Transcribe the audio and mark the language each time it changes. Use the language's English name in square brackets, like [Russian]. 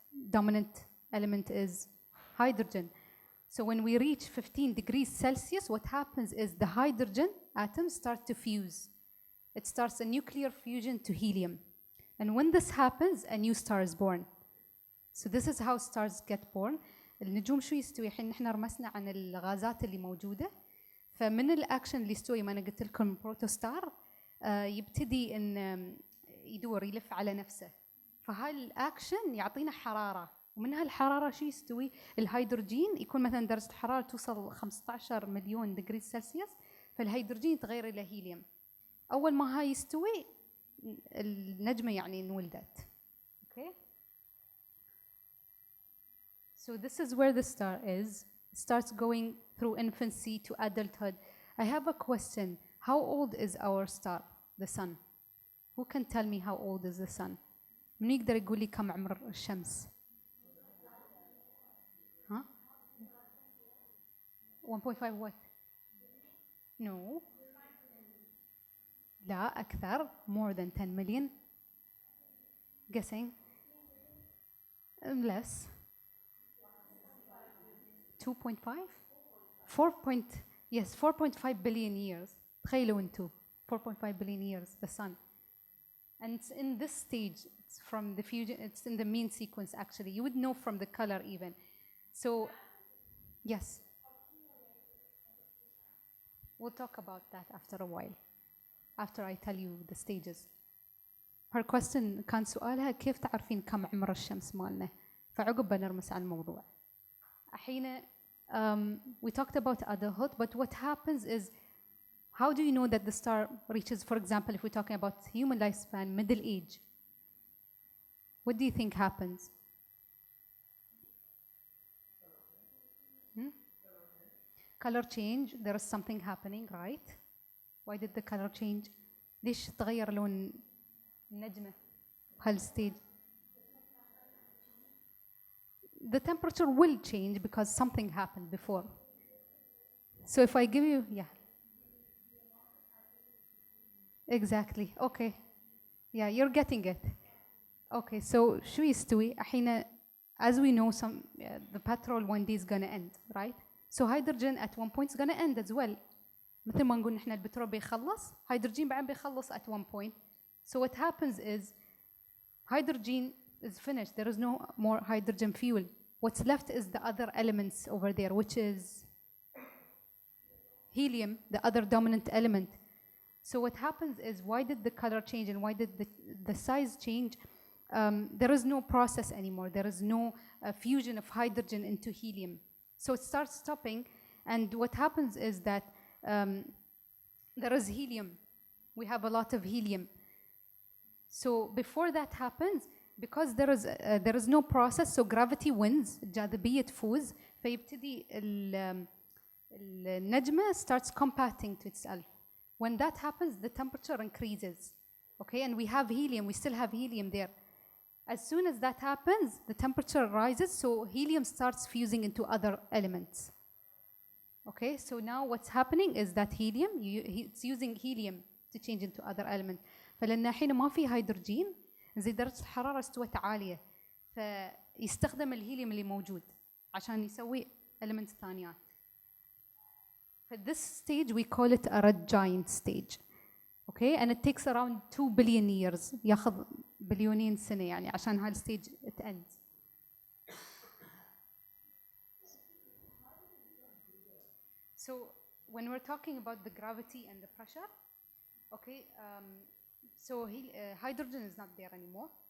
[English] dominant element is hydrogen. So when we reach 15 degrees Celsius, what happens is the hydrogen atoms start to fuse. It starts a nuclear fusion to helium. And when this happens, a new star is born. So this is how stars get born. [Arabic] النجوم شو يستوي؟ الحين نحن رمسنا عن الغازات اللي موجودة. فمن الأكشن اللي يستوي ما أنا قلت لكم بروتوستار يبتدي إن يدور يلف على نفسه. فهاي الأكشن يعطينا حرارة. ومن هالحرارة شو يستوي؟ الهيدروجين يكون مثلا درجة الحرارة توصل 15 مليون دغري سلسيوس، فالهيدروجين يتغير إلى هيليوم. أول ما هاي يستوي النجمة يعني انولدت. [English] Okay. So this is where the star is. It starts going through infancy to adulthood. I have a question. How old is our star, the sun? Who can tell me how old is the sun? [Arabic] من يقدر يقول لي كم عمر الشمس؟ ها؟ 1.5 [English] what? No. [Arabic] لا أكثر. [English] More than 10 million. Guessing. Less. 2.5? 4.5 billion years. [Arabic] تخيلوا انتو [English] 4.5 billion years, the sun. And it's in this stage, it's from the fusion, it's in the mean sequence actually. You would know from the color even. So, yes. We'll talk about that after a while, after I tell you the stages. Her question [Arabic] كان سؤالها كيف تعرفين كم عمر الشمس مالنا؟ فعقب بنرمس على الموضوع. الحين [English] we talked about adulthood, but what happens is, how do you know that the star reaches, for example, if we're talking about human lifespan, middle age? What do you think happens? Color change, there is something happening, right? Why did the color change? [Arabic] ليش تغير لون النجمة بهالستيج؟ [English] The temperature will change because something happened before. So if I give you, yeah. Exactly, okay. Yeah, you're getting it. Okay, so [Arabic] شو يستوي؟ الحين [English] as we know, the petrol one day is gonna end, right? So hydrogen at one point is gonna end as well. [Arabic] مثل ما نقول نحن البترول بيخلص، hydrogen بعدين بيخلص [English] at one point. So what happens is, hydrogen is finished. There is no more hydrogen fuel. What's left is the other elements over there, which is helium, the other dominant element. So what happens is, why did the color change and why did the size change? There is no process anymore. There is no fusion of hydrogen into helium. So it starts stopping, and what happens is that there is helium. We have a lot of helium. So before that happens, because there is no process, so gravity wins, [Arabic] الجاذبية تفوز، فيبتدي النجمة [English] starts compacting to itself. When that happens, the temperature increases, okay? And we have helium, we still have helium there. As soon as that happens, the temperature rises, so helium starts fusing into other elements. Okay, so now what's happening is that helium, it's using helium to change into other elements. [Arabic] فلأن الحين ما في هيدروجين، زي درجة الحرارة استوت عالية، فيستخدم الهيليوم اللي موجود عشان يسوي elements ثانيات. [English] For this stage we call it a red giant stage. Okay, and it takes around 2 billion years. [Arabic] ياخذ بليونين سنة يعني عشان هاي الستيج [English] it ends. So when we're talking about the gravity and the pressure, okay, so hydrogen is not there anymore.